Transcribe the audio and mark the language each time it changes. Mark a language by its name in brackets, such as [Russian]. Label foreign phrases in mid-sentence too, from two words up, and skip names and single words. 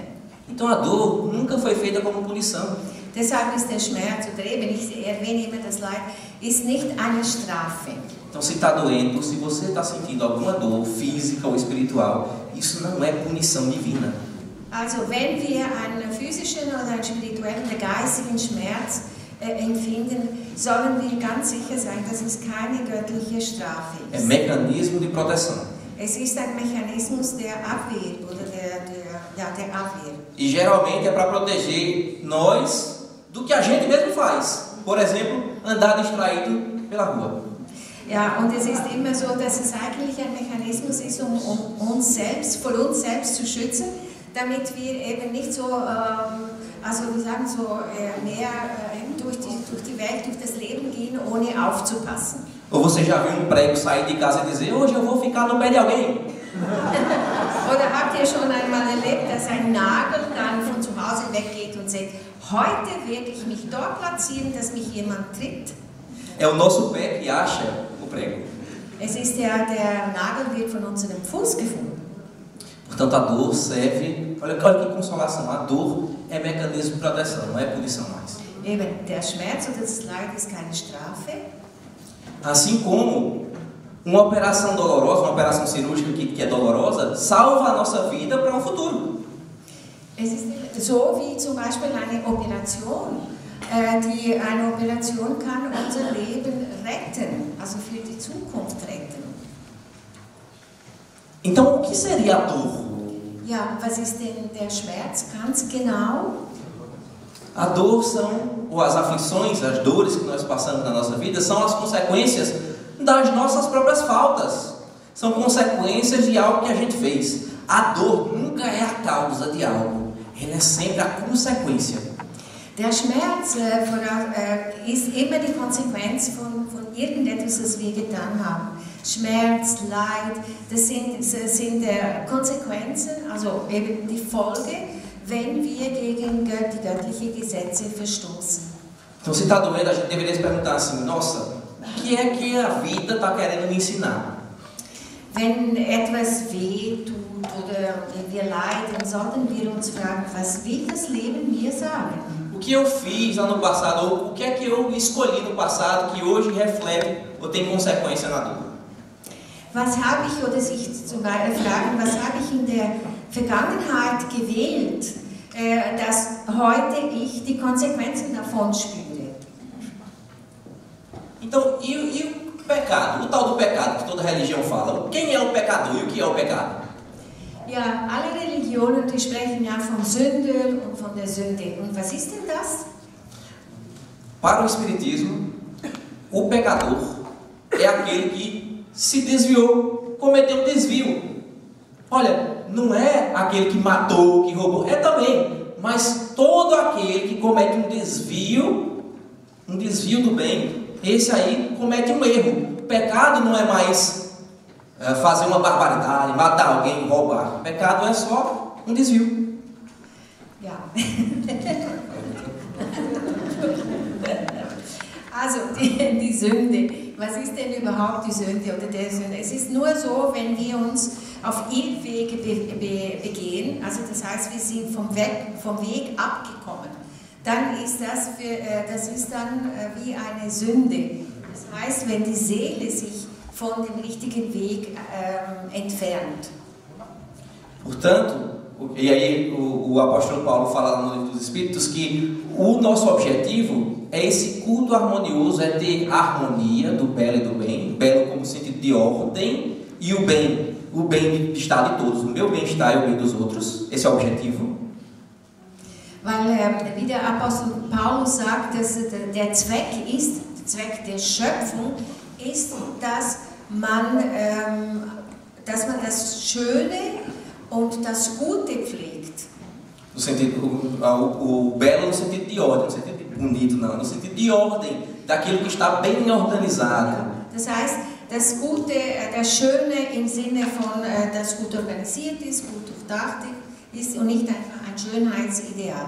[Portuguese] Então a dor nunca foi feita como punição. [German] Deshalb ist der Schmerz, oder eben, ich erwähne immer das Leid, ist nicht eine Strafe. [Portuguese] Então se está doendo, se você está sentindo alguma dor física ou espiritual, isso não é punição divina. [German] Also wenn wir einen physischen oder einen spirituellen oder geistigen Schmerz empfinden, sollen wir ganz sicher sein, dass es keine göttliche Strafe ist. [Portuguese] É mecanismo de proteção. [German] Es ist ein Mechanismus der Abwehr oder der Abwehr. [Portuguese] E geralmente é para proteger nós do que a gente mesmo faz. Por exemplo, andar distraído pela rua. [German] Ja, und es ist immer so, dass es eigentlich ein Mechanismus ist, um uns selbst, vor uns selbst zu schützen, damit wir eben nicht so, also wir sagen so, mehr durch die Welt, durch das Leben gehen, ohne aufzupassen. [Portuguese] Ou você já viu um prego sair de casa e dizer, hoje eu vou ficar no pé de alguém? [German] Oder habt ihr schon einmal erlebt, dass ein Nagel dann von zu Hause weggeht und sagt, heute werde ich mich dort platzieren, dass mich jemand tritt? [Portuguese] É o nosso pé que acha o prego. [German] Es ist der Nagel wird von unserem Fuß gefunden. [Portuguese] Portanto, a dor serve, olha que consolação, a dor é mecanismo de proteção, não é punição mais. [German] Eben, der Schmerz oder das Leid ist keine Strafe. [Portuguese] Assim como uma operação dolorosa, uma operação cirúrgica que é dolorosa, salva a nossa vida para um futuro. [German] Es ist so wie zum Beispiel eine Operation. Eine Operation kann unser Leben retten, also für die Zukunft retten. [Portuguese] Então, o que seria a dor? [German] Ja, was ist denn der Schmerz ganz genau? [Portuguese] A dor ou as aflições, as dores que nós passamos na nossa vida, são as consequências das nossas próprias faltas. São consequências de algo que a gente fez. A dor nunca é a causa de algo, ela é sempre a consequência. [German] Der Schmerz ist immer die Konsequenz von irgendetwas, das wir getan haben. Schmerz, Leid, das sind Konsequenzen, also eben die Folge, wenn wir gegen die göttlichen Gesetze verstoßen. [Portuguese] Então, se está doendo, a gente deveria se perguntar assim, nossa, o que é que a vida está querendo me ensinar? [German] Wenn etwas weh tut oder wir leiden, sollten wir uns fragen, was will das Leben mir sagen? [Portuguese] O que eu fiz lá no passado, ou o que é que eu escolhi no passado que hoje reflete ou tem consequência na dor? [German] Was habe ich, oder sich zum Beispiel fragen, was habe ich in der Vergangenheit gewählt, dass heute ich die Konsequenzen davon spüre? [Portuguese] Então, e o pecado? O tal do pecado que toda religião fala. Quem é o pecador e o que é o pecado? [German] Ja, alle Religionen, die sprechen ja von Sünde und von der Sünde. Und was ist denn das? [Portuguese] Para o Espiritismo, o pecador é aquele que se desviou, cometeu um desvio. Olha, não é aquele que matou, que roubou, é também, mas todo aquele que comete um desvio do bem, esse aí comete um erro. O pecado não é mais fazer uma barbaridade, matar alguém, roubar. O pecado é só um desvio. [German] Ja. Also die Sünde. Was ist denn überhaupt die Sünde oder der Sünde? Es ist nur so, wenn wir uns auf Irrwege begehen, also das heißt, wir sind vom Weg abgekommen, dann ist das ist dann wie eine Sünde. Das heißt, wenn die Seele sich von dem richtigen Weg entfernt. [Portuguese] Portanto, e aí o apóstolo Paulo fala lá no Livro dos Espíritos que o nosso objetivo é esse culto harmonioso, é ter harmonia do belo e do bem, belo como sentido de ordem, e o bem-estar de todos, o meu bem-estar e o bem dos outros, esse é o objetivo. [German] Weil, wie der Apostel Paulus sagt, dass der Zweck der Schöpfung ist, dass man das Schöne und das Gute pflegt. [Portuguese] No sentido, o belo no sentido de ordem, no sentido de bonito não, no sentido de ordem, daquilo que está bem organizado. [German] Das heißt, das Gute, das Schöne im Sinne von, das gut organisiert ist, gut durchdacht ist und nicht einfach ein Schönheitsideal.